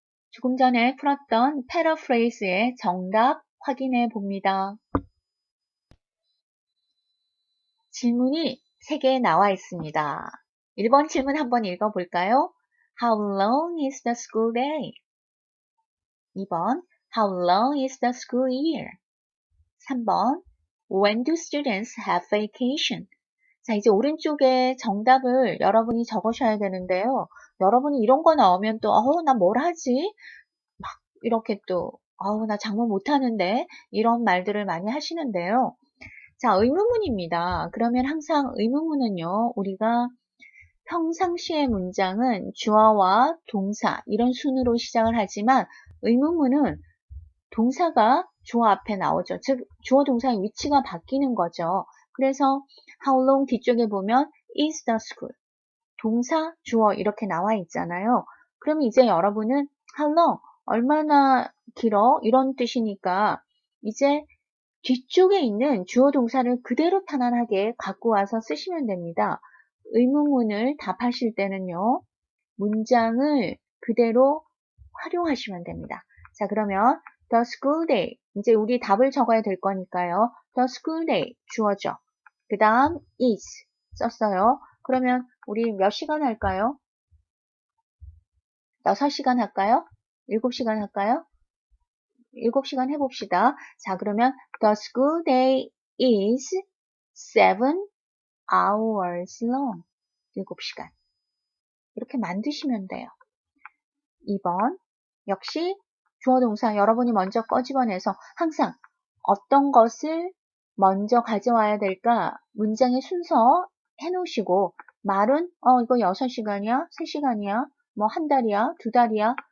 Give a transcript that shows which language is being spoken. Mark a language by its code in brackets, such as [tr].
[ko] 조금 전에 풀었던 패러프레이즈의 정답 확인해 봅니다. 질문이 3개 나와 있습니다. 1번 질문 한번 읽어볼까요? [en] How long is the school day? [ko] 2번 [en] How long is the school year? [ko] 3번 [en] When do students have vacation? [ko] 자, 이제 오른쪽에 정답을 여러분이 적으셔야 되는데요. 여러분이 이런 거 나오면 또, 나 뭘 하지? 막 이렇게 또, 나 장문 못하는데 이런 말들을 많이 하시는데요. 자, 의문문입니다. 그러면 항상 의문문은요, 우리가 평상시의 문장은 주어와 동사 이런 순으로 시작을 하지만 의문문은 동사가 주어 앞에 나오죠. 즉 주어 동사의 위치가 바뀌는 거죠. 그래서 [en] how long [ko] 뒤쪽에 보면 [en] is the school [ko] 동사 주어 이렇게 나와 있잖아요. 그럼 이제 여러분은 [en] how long [ko] 얼마나 길어 이런 뜻이니까 이제 뒤쪽에 있는 주어 동사를 그대로 편안하게 갖고 와서 쓰시면 됩니다. 의문문을 답하실 때는요. 문장을 그대로 활용하시면 됩니다. 자, 그러면 [en] the school day. [ko] 이제 우리 답을 적어야 될 거니까요. [en] the school day [ko] 주어죠. 그 다음 is 썼어요. 그러면 우리 몇 시간 할까요? 6시간 할까요? 7시간 할까요? 7시간 해봅시다. 자, 그러면 [en] the school day is 7 hours long. [ko] 7시간. 이렇게 만드시면 돼요. 2번. 역시 주어 동사 여러분이 먼저 꺼집어내서 항상 어떤 것을 먼저 가져와야 될까 문장의 순서 해놓으시고 말은 이거 6시간이야? 3시간이야? 뭐 한 달이야? 2달이야?